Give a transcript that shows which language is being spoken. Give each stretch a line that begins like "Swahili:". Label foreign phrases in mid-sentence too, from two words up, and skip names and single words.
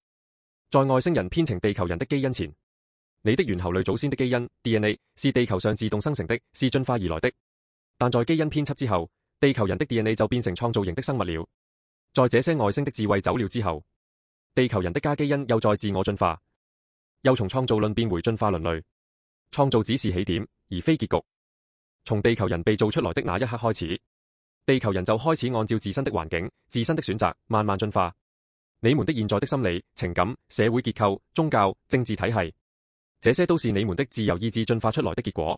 Chinese: 在外星人編程地球人的基因前，你的猿猴類祖先的基因 DNA 是地球上自動生成的，是進化而來的。但在基因編輯之後，地球人的 DNA 就變成創造型的生物了。在這些外星的智慧走了之後，地球人的家基因又在自我進化，又從創造論變回進化論類。創造只是起點，而非結局。從地球人被造出來的那一刻開始，地球人就開始按照自身的環境、自身的選擇慢慢進化。你們的現在的心理、情感、社會結構、宗教、政治體系，這些都是你們的自由意志進化出來的結果。